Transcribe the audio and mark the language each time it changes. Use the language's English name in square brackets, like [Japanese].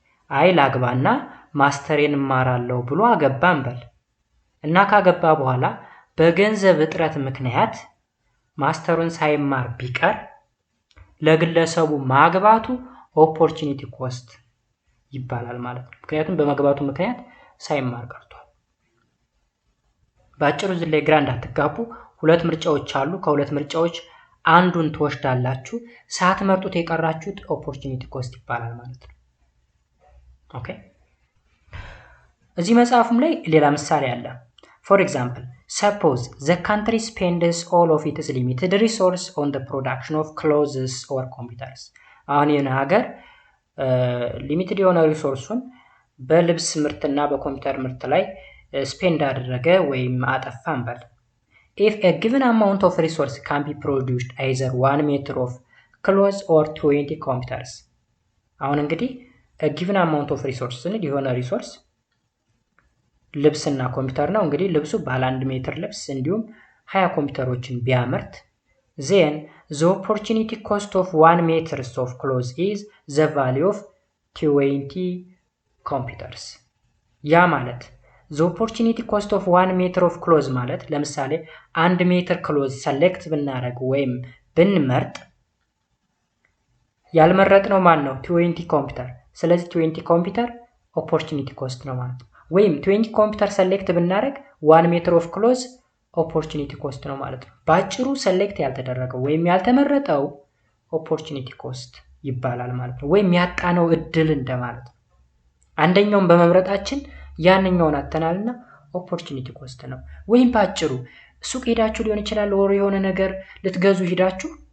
[Amharic] አይ ላግባና ማስተሬን እማራለሁ ብሎ አገባ እንበል እና ካገባ በኋላ በገንዘብ እጥረት ምክንያት ማስተሩን ሳይማር ቢቀር ለግለሰቡ ማግባቱ ኦፖርቹኒቲ ኮስት ይባላል ማለት ነው። ምክንያቱም በማግባቱ ምክንያት ሳይማር ቀርቷል። በአጭሩ እዚህ ላይ ግራ እንዳትጋቡ፣ ሁለት ምርጫዎች አሉ። ከሁለት ምርጫዎች አንዱን ትወስዳላችሁ ሳትመርጡት የቀራችሁት ኦፖርቹኒቲ ኮስት ይባላል ማለት ነው። ኦኬ እዚህ መጽሐፉም ላይ ሌላ ምሳሌ አለ። [English] For example, suppose the country spends all of its limited resource on the production of clothes or computers. [Amharic] አሁን ይህን ሀገር ሊሚትድ የሆነ ሪሶርሱን በልብስ ምርትና በኮምፒውተር ምርት ላይ ስፔንድ አደረገ ወይም አጠፋ እንበል። [English] If a given amount of resource can be produced either 1 meter of clothes or 20 computers. [Amharic] አሁን እንግዲህ [English] a given amount of resource [Amharic] ስንል የሆነ ሪሶርስ ልብስና ኮምፒውተር ነው። እንግዲህ ልብሱ ባለ 1 ሜትር ልብስ እንዲሁም 20 ኮምፒውተሮችን ቢያመርት [English] then the opportunity cost of 1 meter of clothes is the value of 20 computers. [Amharic] ያ ማለት [English] the opportunity cost of 1 meter of clothes [Amharic] ማለት ለምሳሌ 1 ሜትር ክሎዝ ሰሌክት ብናደርግ ወይም ብንመርጥ ያልመረጥነው ማን ነው? 20 ኮምፒውተር። ስለዚህ 20 ኮምፒውተር opportunity cost ነው ማለት ነው። ወይም 20 ኮምፒውተር ሰሌክት ብናደርግ 1 ሜትር ኦፍ ክሎዝ ኦፖርቹኒቲ ኮስት ነው ማለት ነው። ባጭሩ ሰሌክት ያልተደረገው ወይም ያልተመረጠው ኦፖርቹኒቲ ኮስት ይባላል ማለት ነው። ወይም ያጣነው እድል እንደማለት ነው። አንደኛውን በመምረጣችን ያንኛውን አተናልና ኦፖርቹኒቲ ኮስት ነው። ወይም ባጭሩ ሱቅ ሄዳችሁ ሊሆን ይችላል ወር የሆነ ነገር ልትገዙ ሄዳችሁ